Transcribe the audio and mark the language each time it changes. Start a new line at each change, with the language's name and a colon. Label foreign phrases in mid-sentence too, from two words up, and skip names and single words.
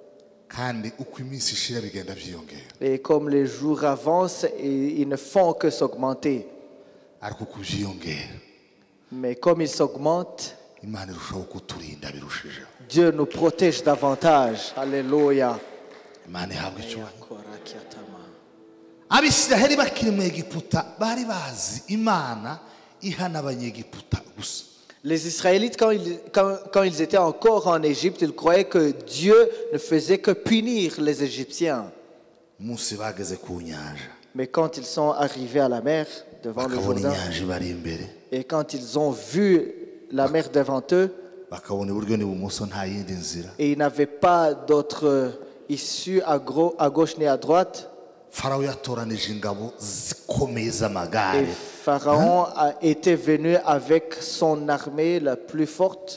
French: Et comme les jours avancent, ils ne font que s'augmenter. Mais comme ils s'augmentent, Dieu nous protège davantage. Alléluia.
Kinyarwanda: Abisiraheli bakiri mu Egiputa bari bazi Imana ihana abanyegiputa gusa.
French: Les Israélites, quand ils étaient encore en Égypte, ils croyaient que Dieu ne faisait que punir les Égyptiens. Mais quand ils sont arrivés à la mer, devant le Jourdain, et quand ils ont vu la mer devant eux, et ils n'avaient pas d'autre issue à gauche ni à droite, et Pharaon a été venu avec son armée la plus forte.